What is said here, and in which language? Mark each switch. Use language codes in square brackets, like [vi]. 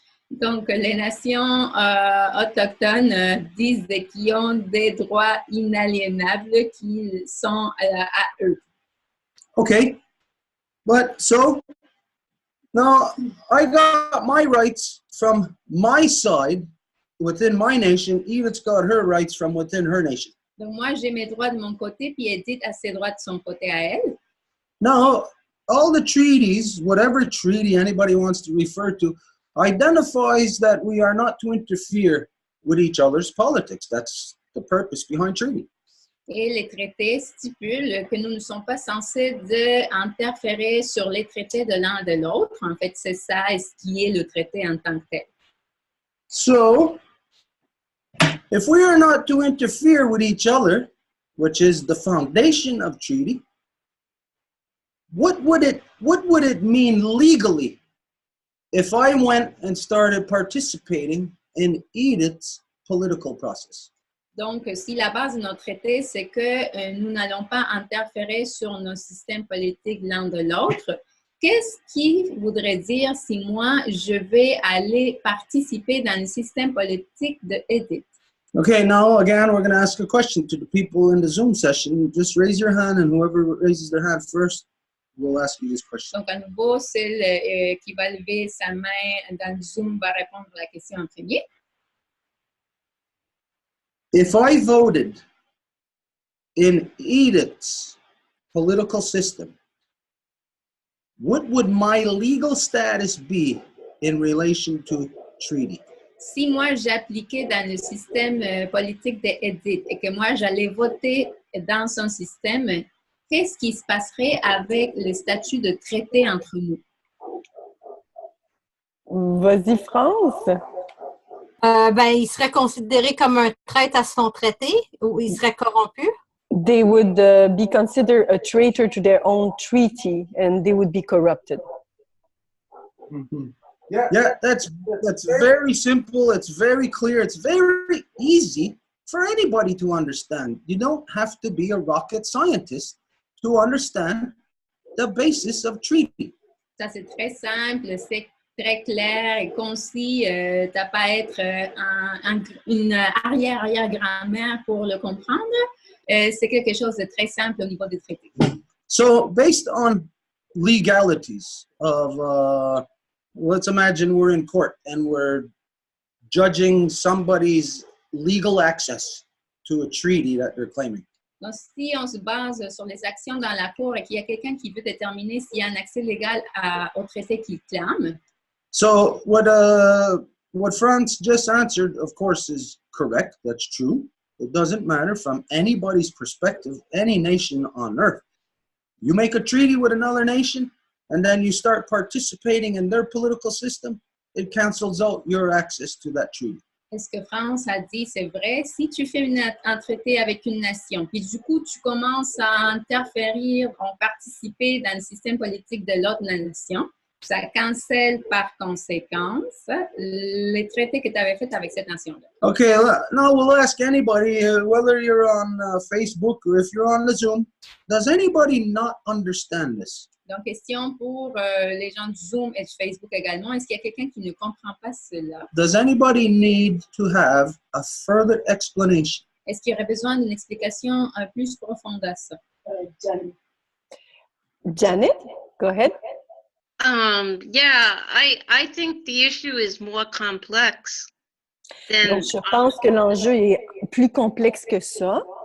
[fr] Donc, les nations autochtones disent qu'ils ont des droits inaliénables qui sont à eux. [en] Okay, but so now I got my rights from my side within my nation. Edith's got her rights from within her nation. [fr] Donc, moi, j'ai mes droits de mon côté, puis Edith a ses droits de son côté à elle. [en] Now, all the treaties, whatever treaty anybody wants to refer to, identifies that we are not to interfere with each other's politics. That's the purpose behind treaty. [fr] Et les traités stipulent que nous ne sommes pas censés interférer sur les traités de l'un de l'autre. En fait, c'est ça ce qui est le traité en tant que tel. [en] So, if we are not to interfere with each other, which is the foundation of treaty, what would it mean legally if I went and started participating in Edith's political process? [fr] Donc, si la base de notre traité, c'est que nous n'allons pas interférer sur nos systèmes politiques l'un de l'autre, qu'est-ce qui voudrait dire si moi, je vais aller participer dans le système politique de Edith? [en] Okay, now again, we're going to ask a question to the people in the Zoom session. Just raise your hand, and whoever raises their hand first, we'll ask you this question. [fr] Donc, à nouveau, celle qui va lever sa main dans le Zoom va répondre à la question en premier. [en] If I voted in Edith's political system, what would my legal status be in relation to treaty? [fr] Si moi, j'appliquais dans le système politique de Edith et que moi, j'allais voter dans son système, qu'est-ce qui se passerait avec le statut de traité entre nous? Vas-y, France. Il serait considéré comme un traître à son traité ou il serait corrompu? [en] They would be considered a traitor to their own treaty and they would be corrupted. Mm-hmm. Yeah, that's very simple. It's very clear. It's very easy for anybody to understand. You don't have to be a rocket scientist to understand the basis of treaty. [fr] Ça, c'est très simple, c'est très clair et concis. Tu n'as pas à être une arrière-grand-mère pour le comprendre. C'est quelque chose de très simple au niveau des traités. [en] So, based on legalities of, let's imagine we're in court and we're judging somebody's legal access to a treaty that they're claiming. [fr] Donc, si on se base sur les actions dans la cour et qu'il y a quelqu'un qui veut déterminer s'il y a un accès légal au traité qu'il clame. [en] So what France just answered, of course, is correct. That's true. It doesn't matter from anybody's perspective, any nation on earth. You make a treaty with another nation, and then you start participating in their political system, it cancels out your access to that treaty. [fr] Et ce que France a dit, c'est vrai. Si tu fais un traité avec une nation, puis du coup, tu commences à interférer, à participer dans le système politique de l'autre nation, ça cancelle par conséquence les traités que tu avais faits avec cette nation-là. [en] Okay, now we'll ask anybody, whether you're on Facebook or if you're on the Zoom, does anybody not understand this? [fr] Donc, question pour les gens du Zoom et du Facebook également. Est-ce qu'il y a quelqu'un qui ne comprend pas cela? [en] Does anybody need to have a further explanation? [fr] Est-ce qu'il y aurait besoin d'une explication plus profonde à ça? [en] Janet, go ahead. Yeah, I think the issue is more complex than. [fr] Donc, je pense que l'enjeu est plus complexe que ça.